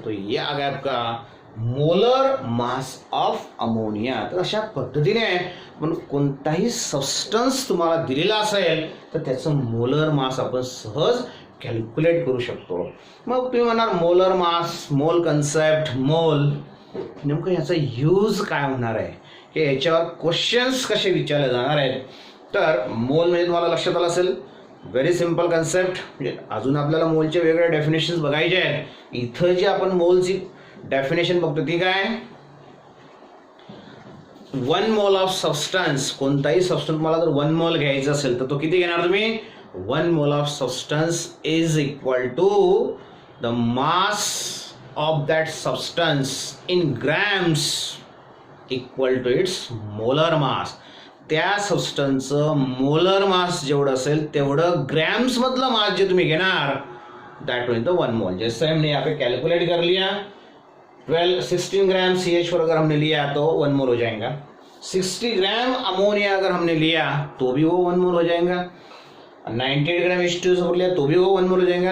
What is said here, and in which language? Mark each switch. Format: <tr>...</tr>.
<hi>तो ये आ गया आपका मोलर मास ऑफ अमोनिया.</hi> <mr>तर अशा पद्धतीने आपण कोणताही सबस्टन्स तुम्हाला दिलेला असेल तर त्याचं मोलर मास आपण सहज कॅल्क्युलेट करू शकतो. मग तुम्ही म्हणणार मोलर मास, मोल कन्सेप्ट, मोल नेमकं याचा यूज काय होणार आहे, की याच्यावर क्वेश्चन्स कसे विचारले जाणार आहेत. तर मोल म्हणजे तुम्हाला लक्षात आलं असेल, व्हेरी सिम्पल कन्सेप्ट. म्हणजे अजून आपल्याला मोलचे वेगळे डेफिनेशन्स बघायचे आहेत. इथं जी आपण मोलची डेफिनेशन बघतो ती काय, 1 मोल ऑफ सबस्टन्स. कोणताही सबस्टन्स मला जर</mr> <en>1 mole घ्यायचा असेल तर तो किती घेणार तुम्ही, 1 mole of substance is equal to the mass of that substance in grams equal to its molar mass.</en> <mr>त्या सबस्टन्सचं मोलर मास जेवढं असेल तेवढं ग्रॅम्स मधलं मास जे तुम्ही घेणार</mr> <en>That will the 1 mole.</en> <hi>जैसे हमने यहाँ पे कैलकुलेट कर लिया, 16 ग्राम CH4 अगर हमने लिया तो 1 मोल हो जाएगा. 60 ग्राम अमोनिया अगर हमने लिया तो भी वो 1 मोल हो जाएगा. 98 ग्राम H2SO लिया तो भी वो 1 मोल हो जाएगा.</hi>